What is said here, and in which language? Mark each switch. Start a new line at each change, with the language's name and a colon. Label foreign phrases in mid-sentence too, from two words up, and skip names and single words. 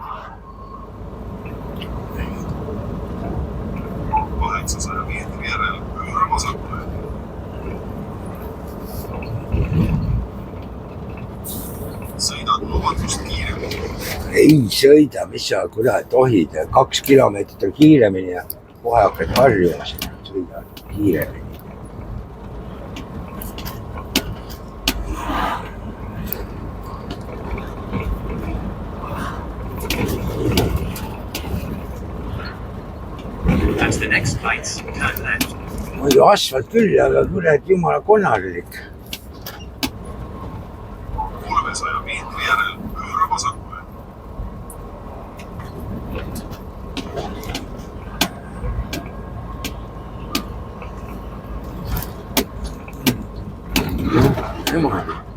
Estonian: 800 meetri järel pööra vasakule. Sõidad lubatust kiiremini. Ei sõida, mis sa kurat tohid, 2 kilomeetrit on kiiremini ja kohe hakkad harjuma sinna, sõida kiiremini.
English: That's the next lights, turn left.
Estonian: Muidu asfalt küll, aga kurat jumala konarlik. 300 meetri järel pööra vasakule. Niimoodi.